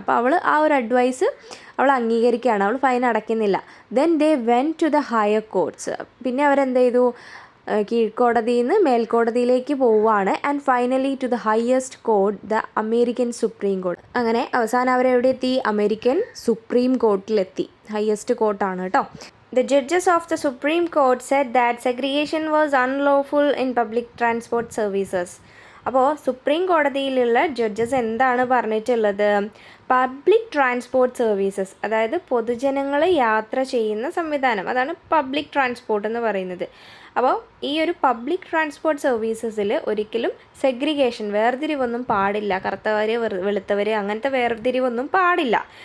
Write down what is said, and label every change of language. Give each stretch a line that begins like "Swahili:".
Malayalam: അപ്പോൾ അവൾ ആ ഒരു അഡ്വൈസ് അവൾ അംഗീകരിക്കുകയാണ്, അവൾ fine അടയ്ക്കുന്നില്ല.
English: Then they went to the higher courts.
Malayalam: പിന്നെ അവരെന്ത് ചെയ്തു, കീഴ്ക്കോടതിയിൽ നിന്ന് മേൽക്കോടതിയിലേക്ക് പോവുകയാണ്.
English: And finally to the highest court, the American supreme court.
Malayalam: അങ്ങനെ അവസാനം അവരെവിടെ എത്തി, അമേരിക്കൻ സുപ്രീം കോർട്ടിലെത്തി. ഹയസ്റ്റ് കോർട്ടാണ് കേട്ടോ.
English: The judges of the Supreme Court said that segregation was unlawful in public transport services.
Malayalam: അപ്പോൾ സുപ്രീം കോടതിയിലുള്ള ജഡ്ജസ് എന്താണ് പറഞ്ഞിട്ടുള്ളത്, പബ്ലിക് ട്രാൻസ്പോർട്ട് സർവീസസ്, അതായത് പൊതുജനങ്ങൾ യാത്ര ചെയ്യുന്ന സംവിധാനം, അതാണ് പബ്ലിക് ട്രാൻസ്പോർട്ട് എന്ന് പറയുന്നത്. അപ്പോൾ ഈ ഒരു പബ്ലിക് ട്രാൻസ്പോർട്ട് സർവീസസിൽ ഒരിക്കലും സെഗ്രിഗേഷൻ, വേർതിരിവൊന്നും പാടില്ല, കറുത്തവർ വെളുത്തവർ അങ്ങനത്തെ വേർതിരിവൊന്നും പാടില്ല.